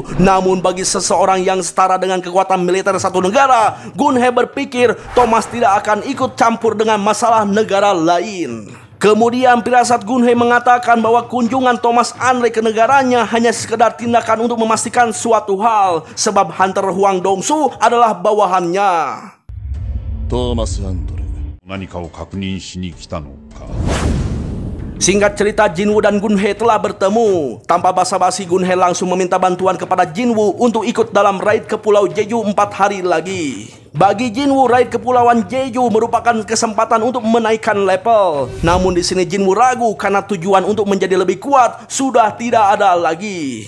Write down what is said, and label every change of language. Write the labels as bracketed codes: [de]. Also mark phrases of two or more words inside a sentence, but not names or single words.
[id] Namun bagi seseorang yang setara dengan kekuatan militer satu negara, Gunhei berpikir Thomas tidak akan ikut campur dengan masalah negara lain. Kemudian pirasat Gunhei mengatakan bahwa kunjungan Thomas Andre ke negaranya hanya sekedar tindakan untuk memastikan suatu hal, sebab Hunter Huang Dongsu adalah bawahannya. [ja] トーマス・アンドレ、何かを確認しに来たのか。 [id] Singkat cerita, Jinwoo dan Gunhei telah bertemu. Tanpa basa-basi, Gunhei langsung meminta bantuan kepada Jinwoo untuk ikut dalam raid ke Pulau Jeju 4 hari lagi. Bagi Jinwoo, raid kepulauan Jeju merupakan kesempatan untuk menaikkan level. Namun di sini Jinwoo ragu karena tujuan untuk menjadi lebih kuat sudah tidak ada lagi.